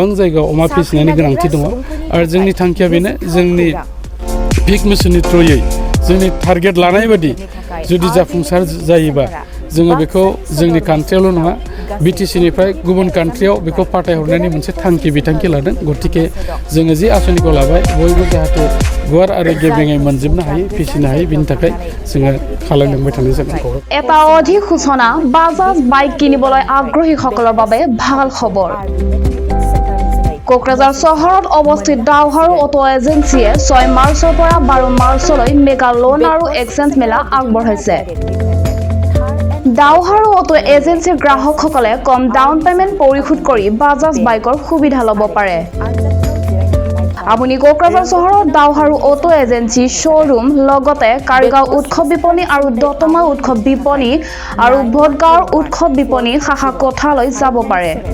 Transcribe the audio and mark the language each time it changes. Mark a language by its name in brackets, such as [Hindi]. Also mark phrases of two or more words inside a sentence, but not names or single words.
[Bodo] जायगायाव अमा फिसिनायनि गोनांथि दङ आरो जोंनि थांखिया बेनो जोंनि फिक मिशननि थ्रुयै जोंनि टारगेट लानाय बायदि जुदि जाफुंसार जायोबा जोङो बेखौ जोंनि कान्ट्रियावल' नङा बिटिसिनिफ्राय गुबुन कान्ट्रियाव बेखौ फाथायहरनायनि मोनसे थांखि बिथांखि लादों गतिके जोङो जे आसनिखौ लाबाय बयबो जाहाथे गुवार आरो गेबेङै मोनजोबनो हायो फिसिनो हायो बिनि थाखाय जोङो खालामलांबाय थानाय जागोन [Assamese] এটা অধিক সূচনা বাজাজ বাইক কিনিবলৈ আগ্ৰহীসকলৰ বাবে ভাল খবৰ কোকৰাঝাৰ চহৰত অৱস্থিত দাওহাৰু অটো এজেন্সিয়ে 6 মাৰ্চৰ পৰা 12 মাৰ্চলৈ [English] mega loan [Assamese] আৰু এক্সচেঞ্জ মেলা আগবঢ়াইছে দাওহাৰু অটো এজেন্সিৰ গ্ৰাহকসকলে কম [English] down payment [Assamese] পৰিশোধ কৰি বাজাজ বাইকৰ সুবিধা ল'ব পাৰে আপুনি কোকৰাঝাৰ চহৰত দাওহাৰু অটো এজেন্সি শ্ব'ৰুম লগতে কাৰিগাঁও উৎসৱ বিপণী আৰু দতমা উৎসৱ বিপণী আৰু ভোটগাঁৱৰ উৎসৱ বিপণী শাখা কোঠালৈ যাব পাৰে